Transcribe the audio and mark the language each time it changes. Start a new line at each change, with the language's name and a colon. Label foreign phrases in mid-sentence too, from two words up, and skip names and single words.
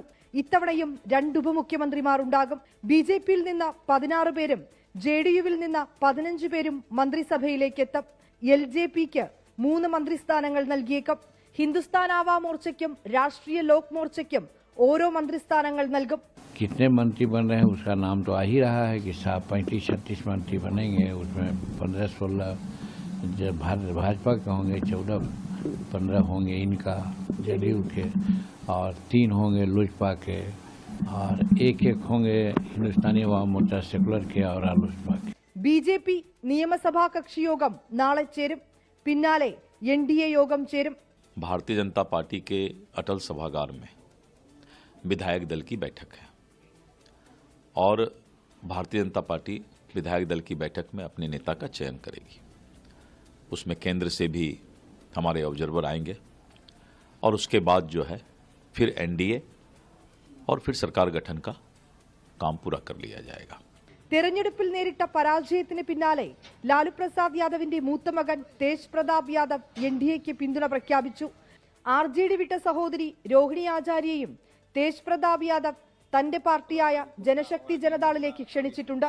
Malayalam: ഇത്തവണയും 2 ഉപമുഖ്യമന്ത്രിമാർ ഉണ്ടാകും. BJPയിൽ നിന്ന് 16 പേരും JDUവിൽ നിന്ന് 15 പേരും മന്ത്രിസഭയിലേക്ക് എത്തും. LJPക്ക് 3 മന്ത്രിസ്ഥാനങ്ങൾ നൽകിയേക്കും. ഹിന്ദുസ്ഥാൻ ആവാ മോർച്ചയ്ക്കും രാഷ്ട്രീയ ലോക് മോർച്ചയ്ക്കും ഓരോ മന്ത്രിസ്ഥാനങ്ങൾ നൽകും.
Hindi: कितने मंत्री बन रहे हैं उसका नाम तो आ ही रहा है कि 35-36 मंत्री बनेंगे. उसमें 15-16 भाजपा के होंगे, 14-15 होंगे इनका JDU के, और 3 होंगे लोजपा के, और 1-1 होंगे हिंदुस्तानी आवाम मोर्चा सेकुलर के और लोजपा के. BJP
Malayalam: നിയമസഭാ കക്ഷിയോഗം നാളെ ചേരും. പിന്നാലെ NDA യോഗം ചേരും.
Hindi: भारतीय जनता पार्टी के अटल सभागार में विधायक दल की बैठक है और भारतीय जनता पार्टी विधायक दल की बैठक में अपने नेता का चयन करेगी. उसमें केंद्र से भी हमारे ऑब्जर्वर आएंगे और उसके बाद जो है फिर NDA और फिर सरकार गठन का काम पूरा कर लिया जाएगा.
Malayalam: തെരഞ്ഞെടുപ്പിൽ നേരിട്ട പരാജയത്തിന് പിന്നാലെ ലാലു പ്രസാദ് യാദവിന്റെ മൂത്ത മകൻ തേജ് പ്രതാപ് യാദവ് NDAക്ക് പിന്തുണ പ്രഖ്യാപിച്ചു. RJD വിട്ട സഹോദരി രോഹിണി ആചാര്യയും തേജ് പ്രതാപ് യാദവ് തന്റെ പാർട്ടിയായ ജനശക്തി ജനതാളിലേക്ക് ക്ഷണിച്ചിട്ടുണ്ട്.